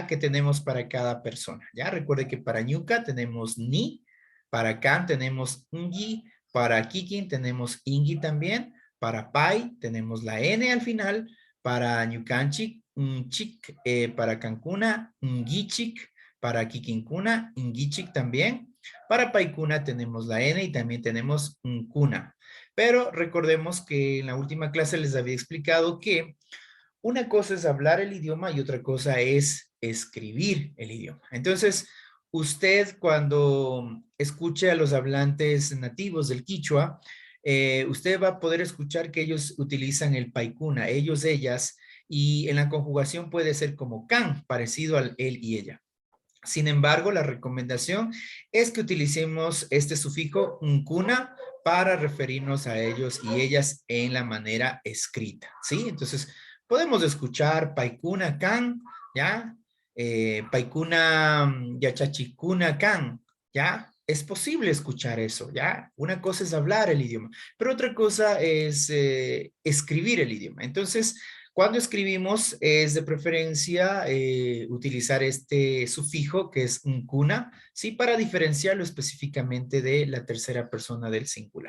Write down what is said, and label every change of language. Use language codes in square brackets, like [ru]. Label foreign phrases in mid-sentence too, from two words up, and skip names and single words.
[es] Que tenemos para cada persona, ¿ya? Recuerde que para ñuka tenemos ni, para kan tenemos ngi, para kikin tenemos ingi también, para pai tenemos la n al final, para ñukanchik, chik, para cancuna, ngichik, para kikinkuna, ngichik también. Para paikuna tenemos la n y también tenemos kuna. Pero recordemos que en la última clase les había explicado que una cosa es hablar el idioma y otra cosa es escribir el idioma. Entonces, usted cuando escuche a los hablantes nativos del quichua, usted va a poder escuchar que ellos utilizan el paikuna, ellos, ellas, y en la conjugación puede ser como can, parecido al él y ella. Sin embargo, la recomendación es que utilicemos este sufijo nkuna para referirnos a ellos y ellas en la manera escrita, ¿sí? Entonces, podemos escuchar [qu] paikuna kan, [es] ¿ya? [qu] Paikuna yachachikuna kan, [es] ¿ya? Es posible escuchar eso, ¿ya? Una cosa es hablar el idioma, pero otra cosa es escribir el idioma. Entonces, cuando escribimos es de preferencia utilizar este sufijo que es nkuna, ¿sí? Para diferenciarlo específicamente de la tercera persona del singular.